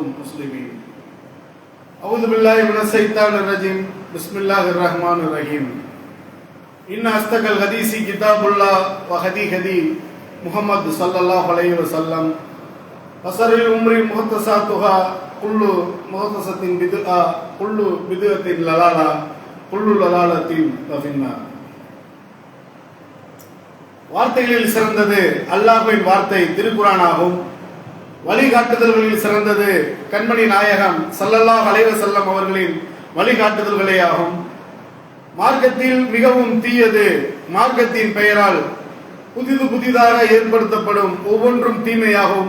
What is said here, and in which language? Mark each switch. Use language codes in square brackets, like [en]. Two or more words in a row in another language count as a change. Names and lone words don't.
[ar] مسلمين أعوذ بالله من الشيطان الرجيم بسم الله الرحمن الرحيم إن أصدق الحديث كتاب الله وهدي محمد صلى الله عليه وسلم وشر الأمور محدثاتها كل محدثة بدعة كل بدعة ضلالة كل ضلالة في النار [ta] வார்த்தைகளில் சிறந்தது அல்லாஹ்வின் வார்த்தை திருக்குர்ஆனாகும். வழிகாட்டுதல்களில் சிறந்தது கண்மணி நாயகம் [ar] صلى الله عليه وسلم [ta] அவர்களின் வழிகாட்டுதல்களே ஆகும். மார்க்கத்தில் மிகவும் தீயது மார்க்கத்தின் பெயரால் புதிதாக ஏற்படுத்தப்படும் ஒவ்வொன்றும் தீமையாகும்.